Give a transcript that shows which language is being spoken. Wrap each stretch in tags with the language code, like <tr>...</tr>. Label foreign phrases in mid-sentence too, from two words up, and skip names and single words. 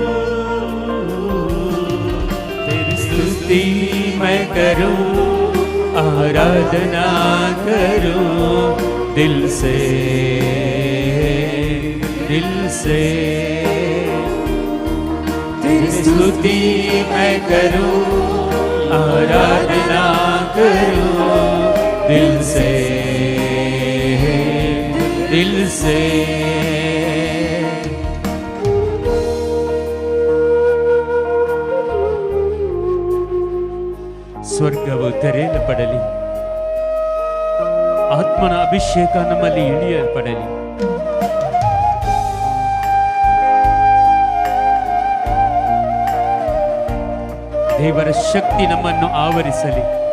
<hi>तेरी स्तुति मैं करूं, आराधना करूं दिल से, दिल से. तेरी स्तुति मैं करूं, आराधना करूं दिल से, दिल से.</hi> <kn>ಸ್ವರ್ಗವು ತೆರೆಯಲ್ಪಡಲಿ, ಆತ್ಮನ ಅಭಿಷೇಕ ನಮ್ಮಲ್ಲಿ ಇಳಿಯಲ್ಪಡಲಿ. ದೇವರ ಶಕ್ತಿ ನಮ್ಮನ್ನು ಆವರಿಸಲಿ.</kn>